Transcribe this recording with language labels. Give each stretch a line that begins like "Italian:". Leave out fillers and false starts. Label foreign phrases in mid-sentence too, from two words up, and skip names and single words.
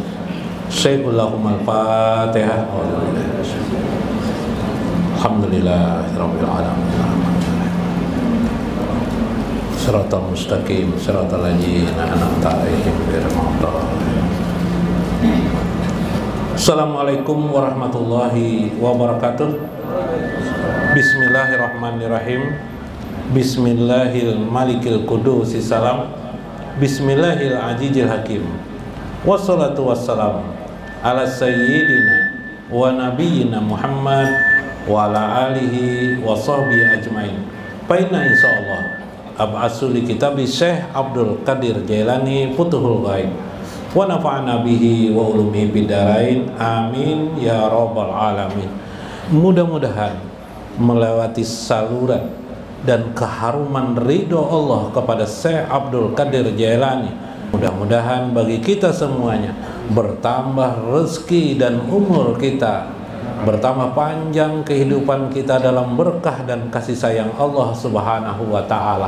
Arabic: شيخ الفاتحة. الحمد لله رب العالمين. الصراط المستقيم صراط الذين أنعمت عليهم غير المغضوب عليهم. السلام عليكم ورحمة الله وبركاته. بسم الله الرحمن الرحيم. بسم الله الملك القدوس السلام. بسم الله العزيز الحكيم. والصلاة والسلام على سيدنا ونبينا محمد وعلى آله وصحبه أجمعين. فإنا إن شاء الله نبعث لكم كتاب الشيخ عبد القادر الجيلاني فتوح الغيب ونفعنا به وبعلومه في الدارين آمين يا رب العالمين.
Indonesian: Mudah-mudahan melewati saluran dan keharuman ridho Allah kepada Syekh Abdul Qadir Jailani, mudah-mudahan bagi kita semuanya bertambah rezeki dan umur kita, bertambah panjang kehidupan kita dalam berkah dan kasih sayang Allah
Arabic: سبحانه وتعالى.